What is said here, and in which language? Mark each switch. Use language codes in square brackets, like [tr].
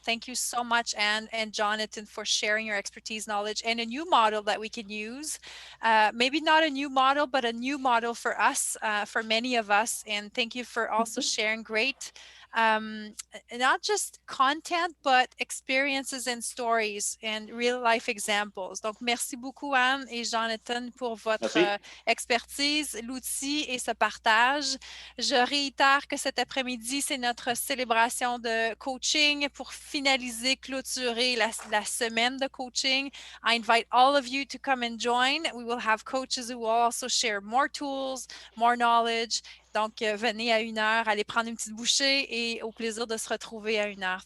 [en] Thank you so much, Anne and Jonathan, for sharing your expertise, knowledge, and a new model that we can use. Maybe not a new model, but a new model for us, for many of us. And thank you for also sharing great not just content, but experiences and stories and real life examples. [fr] Donc, merci beaucoup, Anne et Jonathan, pour votre expertise, l'outil et ce partage. Je réitère que cet après-midi, c'est notre célébration de coaching pour finaliser, clôturer la semaine de coaching. [en] I invite all of you to come and join. We will have coaches who will also share more tools, more knowledge. [fr] Donc, venez à 1h, allez prendre une petite bouchée et au plaisir de se retrouver à 1h.